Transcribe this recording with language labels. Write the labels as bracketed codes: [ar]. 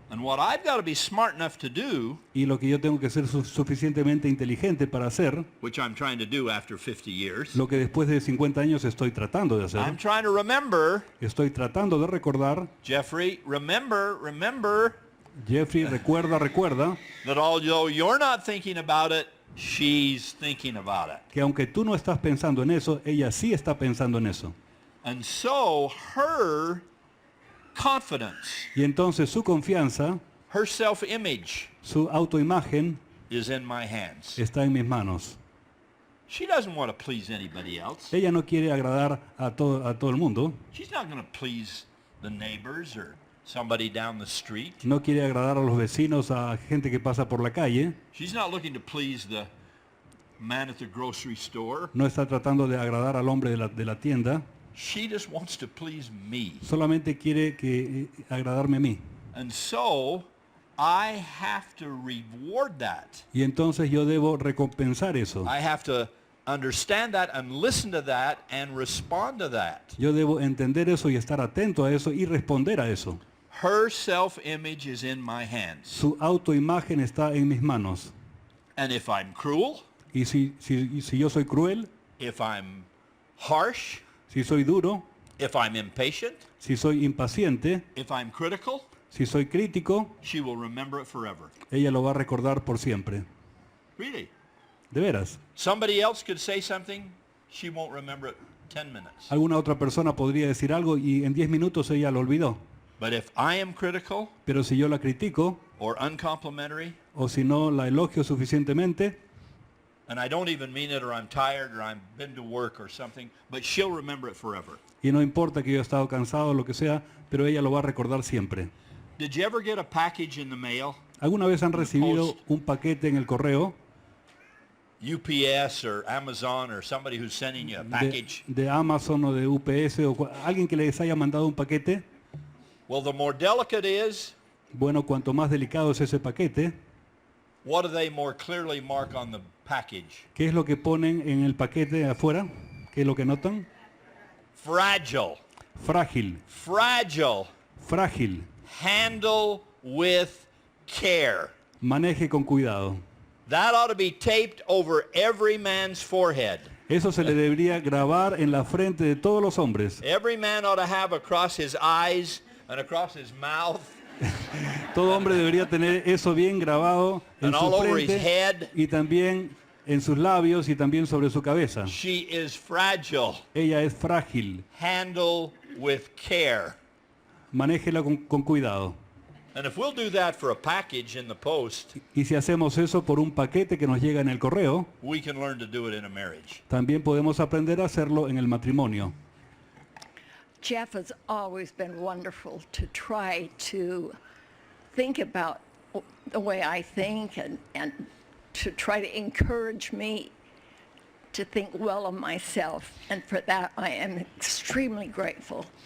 [en] And what I've got to be smart enough to do, [es] Y lo que yo tengo que ser suficientemente inteligente para hacer, [en] which I'm trying to do after 50 years, [es] lo que después de 50 años estoy tratando de hacer, [en] I'm trying to remember, [es] estoy tratando de recordar, [en] Jeffrey, remember [es] Jeffrey, recuerda, [en] that although you're not thinking about it, she's thinking about it. [es] que aunque tú no estás pensando en eso, ella sí está pensando en eso. [en] And so her confidence, [es] Y entonces su confianza, [en] her self-image [es] su autoimagen [en] is in my hands. [es] está en mis manos. [en] She doesn't want to please anybody else. [es] Ella no quiere agradar a todo el mundo, [en] She's not going to please the neighbors or somebody down the street. [es] no quiere agradar a los vecinos, a gente que pasa por la calle, [en] She's not looking to please the man at the grocery store. [es] no está tratando de agradar al hombre de la tienda, [en] She just wants to please me. [es] solamente quiere agradarme a mí. [en] And so I have to reward that. [es] Y entonces yo debo recompensar eso. [en] I have to understand that and listen to that and respond to that. [es] Yo debo entender eso y estar atento a eso y responder a eso. [en] Her self-image is in my hands. [es] Su autoimagen está en mis manos. [en] And if I'm cruel, [es] Y si yo soy cruel, [en] if I'm harsh, [es] si soy duro, [en] if I'm impatient, [es] si soy impaciente, [en] if I'm critical, [es] si soy crítico, [en] she will remember it forever. [es] ella lo va a recordar por siempre. [en] Really. [es] De veras. [en] Somebody else could say something, she won't remember it 10 minutes. [es] Alguna otra persona podría decir algo y en 10 minutos ella lo olvidó. [en] But if I am critical [es] Pero si yo la critico [en] or uncomplimentary, [es] o si no la elogio suficientemente, [en] and I don't even mean it, or I'm tired, or I've been to work or something, but she'll remember it forever. [es] y no importa que yo he estado cansado o lo que sea, pero ella lo va a recordar siempre. [en] Did you ever get a package in the mail? [es] ¿Alguna vez han recibido [en] Post. [es] un paquete en el correo [en] UPS or Amazon or somebody who's sending you a package? [es] de Amazon o de UPS o alguien que les haya mandado un paquete? [en] Well, the more delicate it is, [es] Bueno, cuanto más delicado es ese paquete, [en] what do they more clearly mark on the package? [es] ¿qué es lo que ponen en el paquete afuera? ¿Qué es lo que notan? [en] Fragile. [es] Frágil, [en] Fragile. [es] frágil. [en] Handle with care. [es] Maneje con cuidado. [en] That ought to be taped over every man's forehead. [es] Eso se le debería grabar en la frente de todos los hombres. [en] Every man ought to have across his eyes and across his mouth [es] Todo hombre debería tener eso bien grabado en [en] and [es] su [en] all over his [es] frente [en] head. [es] y también en sus labios y también sobre su cabeza. [en] She is fragile. [es] Ella es frágil. [en] Handle with care. [es] Manéjela con cuidado. [en] And if we'll do that for a package in the post, [es] Y si hacemos eso por un paquete que nos llega en el correo, [en] we can learn to do it in a marriage. [es] también podemos aprender a hacerlo en el matrimonio. [en] Jeff has always been wonderful to try to think about the way I think and to try to encourage me to think well of myself. And for that, I am extremely grateful.